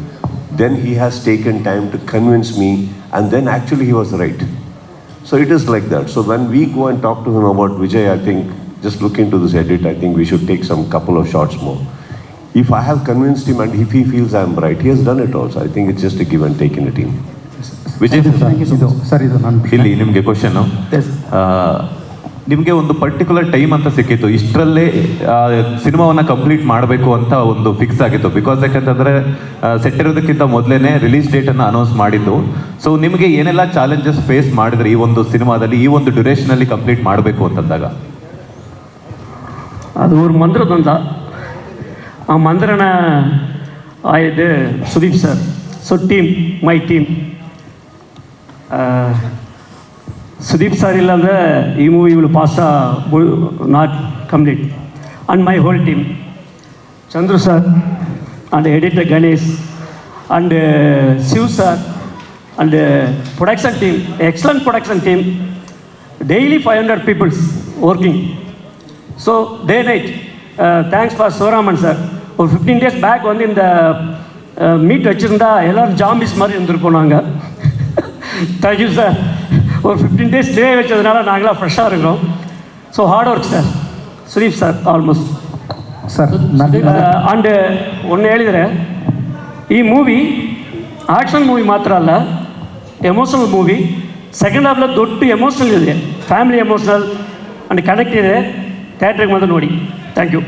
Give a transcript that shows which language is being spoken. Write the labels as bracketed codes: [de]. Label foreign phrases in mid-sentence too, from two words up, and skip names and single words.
[en] Then he has taken time to convince me, and then actually he was right. So it is like that. So when we go and talk to him about Vijay, I think, just look into this edit, I think we should take some couple of shots more. If I have convinced him and if he feels I am right, he has done it also. I think it's just a give and take in a team. [kn] ವಿಜಯ್ ಸರ್ ಇದು ನಾನು ಇಲ್ಲಿ ನಿಮಗೆ ಕ್ವಶನ್ನು, ನಿಮಗೆ ಒಂದು [en] particular time [kn] ಅಂತ ಸಿಕ್ಕಿತ್ತು, ಇಷ್ಟರಲ್ಲೇ ಸಿನಿಮಾವನ್ನು ಕಂಪ್ಲೀಟ್ ಮಾಡಬೇಕು ಅಂತ ಒಂದು ಫಿಕ್ಸ್ ಆಗಿತ್ತು. ಬಿಕಾಸ್ ಯಾಕಂತಂದರೆ ಸೆಟ್ ಇರೋದಕ್ಕಿಂತ ಮೊದಲೇ [en] release date [kn] ಅನೌನ್ಸ್ ಮಾಡಿದ್ದು. ಸೊ ನಿಮಗೆ ಏನೆಲ್ಲ [en] challenges face [kn] ಮಾಡಿದ್ರೆ ಈ ಒಂದು ಸಿನಿಮಾದಲ್ಲಿ ಈ ಒಂದು ಡ್ಯೂರೇಷನಲ್ಲಿ ಕಂಪ್ಲೀಟ್ ಮಾಡಬೇಕು ಅಂತಂದಾಗ? [ta] அது ஒரு மந்திரம் தான். மந்திரன ஆயுது சுதீப் சார். [en] so team, my team, [kn] ಸುದೀಪ್ ಸರ್ ಇಲ್ಲಂದರೆ ಈ ಮೂವಿ [en] will fastagi not complete. And my whole team, Chandru sir and editor Ganesh and Shiv sir and production team, excellent production team. Daily 500 peoples working. So day night thanks for Sivaraman sir. [ta] ஒரு 15 days பேக் வந்து இந்த மீட் வச்சுருந்தா எல்லோரும் ஜாம்பிஸ் மாதிரி இருந்திருப்போம் நாங்கள். [en] thank you sir. [ta] ஒரு 15 days டே வச்சதுனால நாங்களாம் ஃப்ரெஷ்ஷாக இருக்கிறோம். [en] So hard work sir, [kn] ಸುದೀಪ್ ಸರ್ ಆಲ್ಮೋಸ್ಟ್ ಸರ್. ಅಂಡ್ ಒಂದು ಹೇಳಿದರೆ, ಈ ಮೂವಿ [en] action movie [kn] ಮಾತ್ರ ಅಲ್ಲ, [en] emotional movie. second half [kn] ದೊಡ್ಡ ಎಮೋಷನಲ್ ಇದೆ, [en] family emotional and connect [kn] ಇದೆ. ಥಿಯೇಟ್ರಿಗೆ ಬಂದು ನೋಡಿ. [en] thank you